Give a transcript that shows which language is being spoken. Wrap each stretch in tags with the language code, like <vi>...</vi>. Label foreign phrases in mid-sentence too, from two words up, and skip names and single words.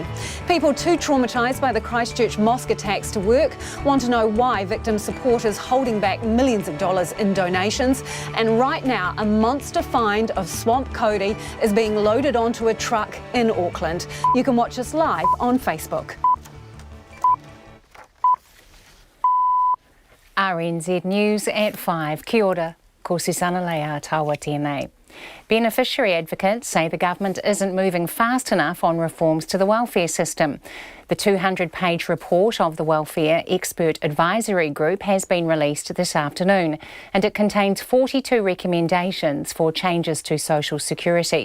<en>People too traumatised by the Christchurch mosque attacks to work want to know why victim supporters holding back millions of dollars in donations. And right now, a monster find of swamp Cody is being loaded onto a truck in Auckland. You can watch us live on Facebook. RNZ News at 5.</en> <mi>Kia ora, ko Susana Leia tawa tēnei.</mi> <en>Beneficiary advocates say the government isn't moving fast enough on reforms to the welfare system. The 200-page report of the Welfare Expert Advisory Group has been released this afternoon, and it contains 42 recommendations for changes to social security.</en>